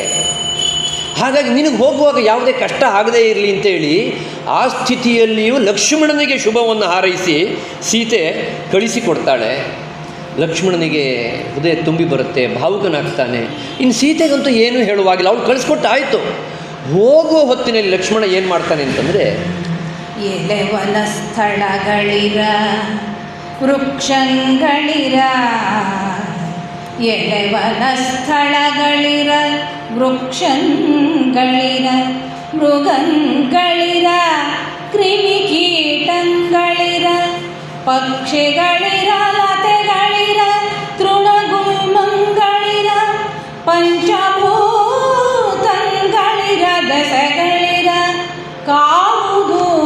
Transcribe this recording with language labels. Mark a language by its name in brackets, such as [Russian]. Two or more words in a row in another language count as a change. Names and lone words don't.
[Kannada] ಹಾಗಾಗಿ ನಿನಗೆ ಹೋಗುವಾಗ ಯಾವುದೇ ಕಷ್ಟ ಆಗದೇ ಇರಲಿ ಅಂತೇಳಿ ಆ ಸ್ಥಿತಿಯಲ್ಲಿಯೂ ಲಕ್ಷ್ಮಣನಿಗೆ ಶುಭವನ್ನು ಹಾರೈಸಿ ಸೀತೆ ಕಳಿಸಿಕೊಡ್ತಾಳೆ. ಲಕ್ಷ್ಮಣನಿಗೆ ಹೃದಯ ತುಂಬಿ ಬರುತ್ತೆ, ಭಾವುಕನಾಗ್ತಾನೆ. ಇನ್ನು ಸೀತೆಗಂತೂ ಏನೂ ಹೇಳುವಾಗಿಲ್ಲ, ಅವಳು ಕಳಿಸ್ಕೊಟ್ಟಾಯಿತು. ಹೋಗುವ ಹೊತ್ತಿನಲ್ಲಿ ಲಕ್ಷ್ಮಣ ಏನು ಮಾಡ್ತಾನೆ ಅಂತಂದರೆ, ಎಲೆವನ ಸ್ಥಳಗಳಿರ ವೃಕ್ಷಗಳಿರ, ಎಲೆವನ ಸ್ಥಳಗಳಿರ ವೃಕ್ಷಗಳಿರ, ಮೃಗಗಳಿರ, ಕ್ರಿಮಿಕೀಟಗಳಿರ, ಪಕ್ಷಿಗಳಿರ, ಲತೆಗಳಿರ, ತೃಣಗುಲ್ಮಗಳಿರ, ಪಂಚಭೂತಗಳಿರ, ದಶಗಳಿರ, ಕಾವುದು